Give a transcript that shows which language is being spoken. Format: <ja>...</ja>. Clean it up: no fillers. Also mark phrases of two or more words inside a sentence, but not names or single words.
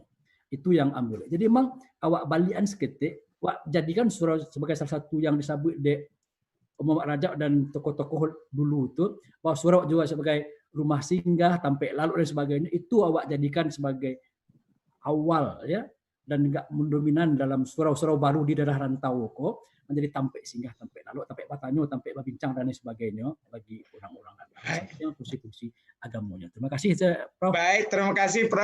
<id>Itu yang ambil. Jadi memang awak balian seketik, jadikan surau sebagai salah satu yang disebut di Muhammad Rajab dan tokoh-tokoh dulu itu, bahwa surau juga sebagai rumah singgah,</id> <min>tampek lalu</min> <id>dan sebagainya, itu awak jadikan sebagai awal ya, dan enggak mendominan dalam surau-surau baru di daerah rantau kok, menjadi</id> <min>tampek singgah, tampek lalu, tampek batanyo, tampek babincang</min> <id>dan sebagainya bagi orang-orang yang fungsi-fungsi agamanya. Terima kasih, Prof. Baik, terima kasih, Prof.</id>